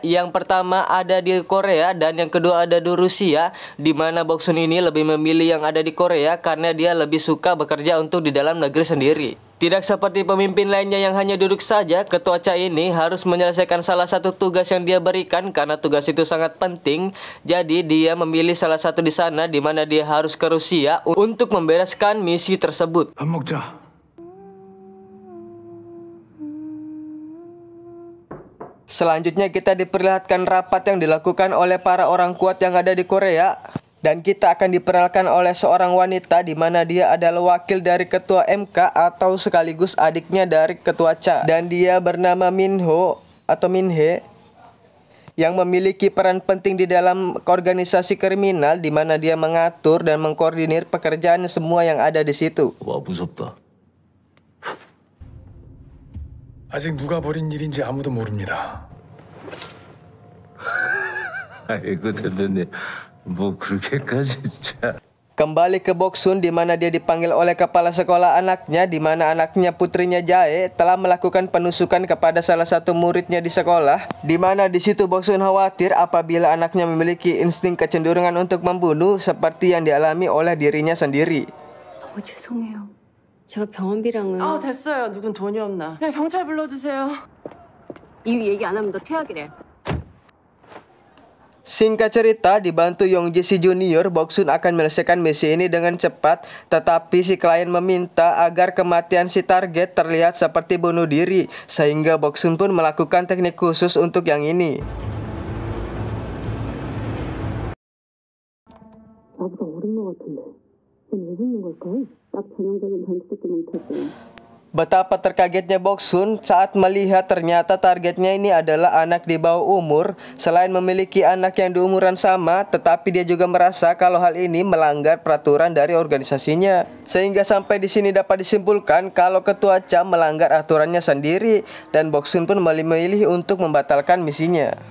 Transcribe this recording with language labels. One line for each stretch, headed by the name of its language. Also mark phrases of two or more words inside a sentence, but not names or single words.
Indonesian: Yang pertama ada di Korea dan yang kedua ada di Rusia, di mana Boksun ini lebih memilih yang ada di Korea karena dia lebih suka bekerja untuk di dalam negeri sendiri. Tidak seperti pemimpin lainnya yang hanya duduk saja, ketua Cha ini harus menyelesaikan salah satu tugas yang dia berikan karena tugas itu sangat penting. Jadi dia memilih salah satu di sana di mana dia harus ke Rusia untuk membereskan misi tersebut.
Korean: 밥 먹자.
Indonesian: Selanjutnya kita diperlihatkan rapat yang dilakukan oleh para orang kuat yang ada di Korea. Dan kita akan diperkenalkan oleh seorang wanita di mana dia adalah wakil dari ketua MK atau sekaligus adiknya dari ketua Cha. Dan dia bernama Minho atau Minhe. yang memiliki peran penting di dalam organisasi kriminal di mana dia mengatur dan mengkoordinir pekerjaan semua yang ada di situ.
Korean: 와, 무섭다. 아직 누가 벌인 일인지 아무도 모릅니다. 아이고 대표님 뭐 그렇게까지 진짜.
Indonesian: Kembali ke Boksun di mana dia dipanggil oleh kepala sekolah anaknya di mana anaknya putrinya Jae telah melakukan penusukan kepada salah satu muridnya di sekolah di mana di situ Boksun khawatir apabila anaknya memiliki insting kecenderungan untuk membunuh seperti yang dialami oleh dirinya sendiri.
Korean: 너무 죄송해요. 제가 병원비랑은 됐어요. 누군 돈이 없나. 그냥 경찰 불러주세요. 이유 얘기 안 하면 너 퇴학이래.
Indonesian: Singkat cerita, dibantu Yongji si Junior, Boksun akan menyelesaikan misi ini dengan cepat, tetapi si klien meminta agar kematian si target terlihat seperti bunuh diri, sehingga Boksun pun melakukan teknik khusus untuk yang ini.
Korean: 나보다 어린 것 같은데. 넌 왜 죽는 걸까? 딱 전형적인 변태새끼 멘트지.
Indonesian: Betapa terkagetnya Boksun saat melihat ternyata targetnya ini adalah anak di bawah umur. Selain memiliki anak yang di umuran sama, tetapi dia juga merasa kalau hal ini melanggar peraturan dari organisasinya. Sehingga sampai di sini dapat disimpulkan kalau ketua Cha melanggar aturannya sendiri dan Boksun pun memilih untuk membatalkan misinya.